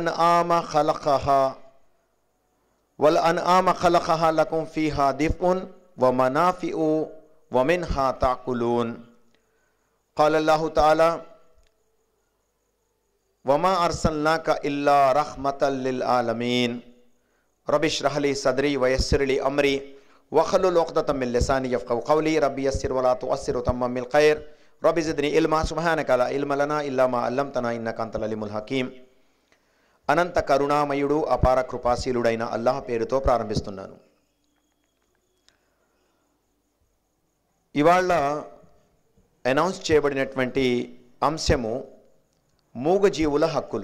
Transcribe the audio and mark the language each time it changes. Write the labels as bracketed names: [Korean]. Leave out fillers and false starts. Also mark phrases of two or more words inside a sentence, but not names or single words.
[Arabic] أنعام خلقها لكم فيها دفء ومنافع ومنها تأكلون قال الله تعالى وما أرسلناك إلا رحمة للعالمين رب اشرح لي صدري ويسر لي أمري واحلل عقدة من لساني يفقهوا قولي رب يسر ولا تعسر وتمم خير رب زدني علما سبحانك لا علم لنا إلا ما علمتنا إنك أنت العليم الحكيم. [Telugu] అనంత కరుణామయుడు అపార కృపాశీలుడైన అల్లాహ్ పేరుతో ప్రారంభిస్తున్నాను. ఇవాళ అనౌన్స్ చేయబడినటువంటి అంశము మూగజీవుల హక్కులు.